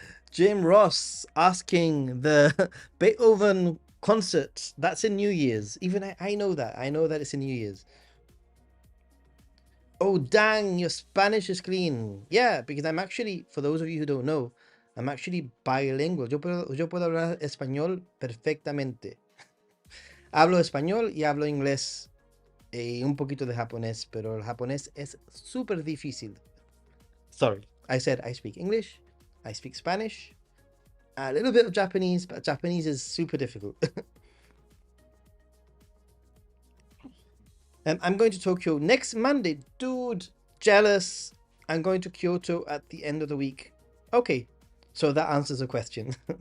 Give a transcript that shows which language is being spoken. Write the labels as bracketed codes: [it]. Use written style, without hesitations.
[en] Jim Ross asking the Beethoven concert. That's in New Year's. Even I know that. I know that it's in New Year's. Oh, dang, your Spanish is clean. Yeah, because I'm actually, for those of you who don't know, I'm actually bilingual. [es] Yo puedo hablar español perfectamente. Hablo español y hablo inglés y un poquito de japonés, pero el japonés es súper difícil. [en] Sorry, I said I speak English, I speak Spanish, a little bit of Japanese, but Japanese is super difficult. I'm going to Tokyo next Monday. Dude, jealous. I'm going to Kyoto at the end of the week. Okay, so that answers a question.